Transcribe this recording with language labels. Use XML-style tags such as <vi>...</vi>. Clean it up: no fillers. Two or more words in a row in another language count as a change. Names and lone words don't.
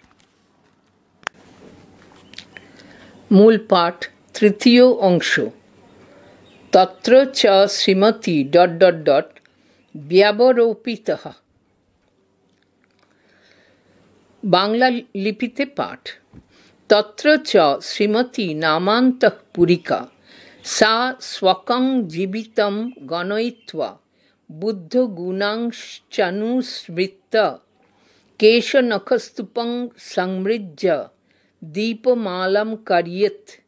<bn>মূল পাঠ, তৃতীয় অংশ।</bn> <sa>তত্র চ শ্রীমতী ...</sa> <bn>ব্যবরোপিতঃ। বাংলা লিপিতে পাঠ।</bn> <sa>তত্র চ শ্রীমতী নামান্তঃ পুরিকা, সা স্বকং জীবিতং গণয়িত্বা বুদ্ধগুণাংশ্চনুস্মৃত্য কেশনখস্তূপং সংমৃজ্য দীপমালাম কারয়েৎ।</sa>